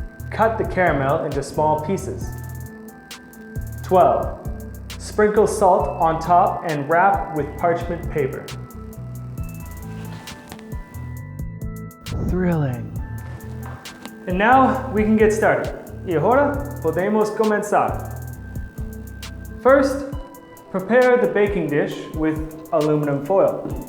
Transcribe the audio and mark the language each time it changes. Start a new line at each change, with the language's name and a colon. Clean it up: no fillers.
English: Cut the caramel into small pieces. 12. Sprinkle salt on top and wrap with parchment paper. Thrilling. And now we can get started.
Spanish: Y ahora podemos comenzar.
English: First, prepare the baking dish with aluminum foil.